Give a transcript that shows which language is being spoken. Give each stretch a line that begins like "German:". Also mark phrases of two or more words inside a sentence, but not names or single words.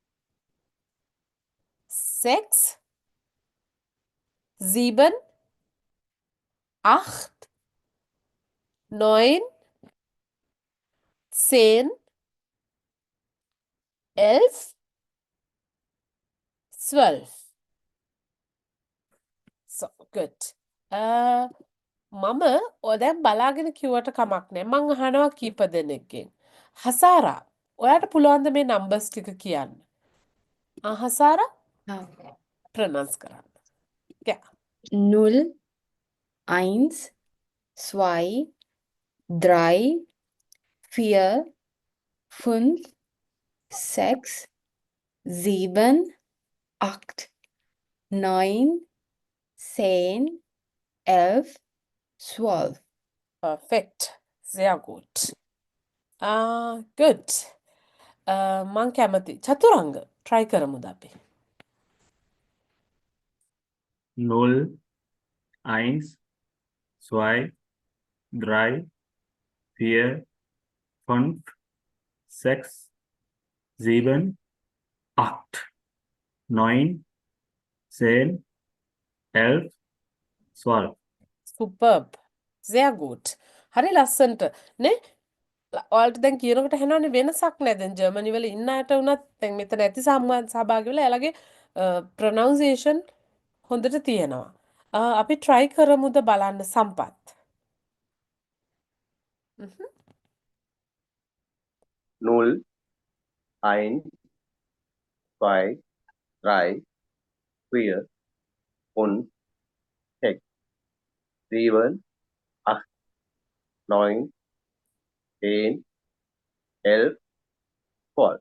German: 6, 7, 8, 9, 10, 11, 12.
English: So, good.
Sinhala: මම දැන් බලාගෙන කිව්වට කමක් නෑ. මං අහනවා කීප දෙනෙක්ගෙන්. හසාරා, ඔයාට පුළුවන්ද මේ නම්බර්ස් ටික කියන්න? හසාරා Ah, ප්‍රනන්ස් කරන්න. Yeah.
German: 0, 1, 2, 3, 4, 5, 6, 7, 8, 9, 10, 11, 12. Perfect. Sehr gut. Good.
Sinhala: මං කැමති. චතුරංග try කරමුද අපි?
German: 0, 1, 2, 3, 4, 5, 6, 7, 8, 9, 10, 11, 12. Superb. Sehr gut.
Sinhala: හරි ලස්සනට නේ? ඔයාලට දැන් කියනකොට හෙනවනේ වෙනසක් නෑ. දැන් ජර්මනි වල ඉන්න අයට උනත් දැන් මෙතන ඇති සහභාගී වෙලා එයාලගේ ප්‍රොනවුන්සියේෂන් හොඳට තියෙනවා. අපි try කරමුද බලන්න සම්පත්.
German: 0, 1, 2, 3, 4, 5, 6, 7, 8, 9, 10, 11, 12.